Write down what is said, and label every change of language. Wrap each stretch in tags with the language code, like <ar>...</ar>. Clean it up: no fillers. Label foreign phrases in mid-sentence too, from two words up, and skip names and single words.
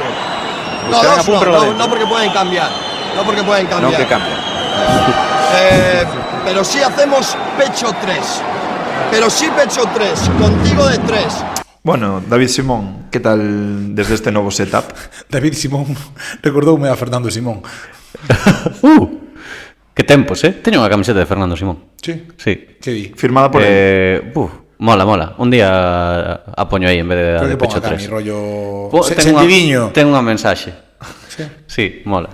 <es>No, dos no porque pueden cambiar. No porque pueden cambiar. No que cambia. Pero sí hacemos pecho 3. Pero sí pecho 3, contigo de 3.</es> <gl>Bueno, David Simón, que tal desde este novo setup? David Simón recordoume a Fernando Simón. Que tempos, Teño unha camiseta de Fernando Simón. Sí? Sí. Que di?</gl> <es>Firmada por él.</es> <gl>Mola. Un día a poño aí en vez de</gl> <es>Creo de que ponga Pecho Cami, 3. rollo...</es> <gl>Ten Sentidiño. unha mensaxe. Sí, mola.</gl>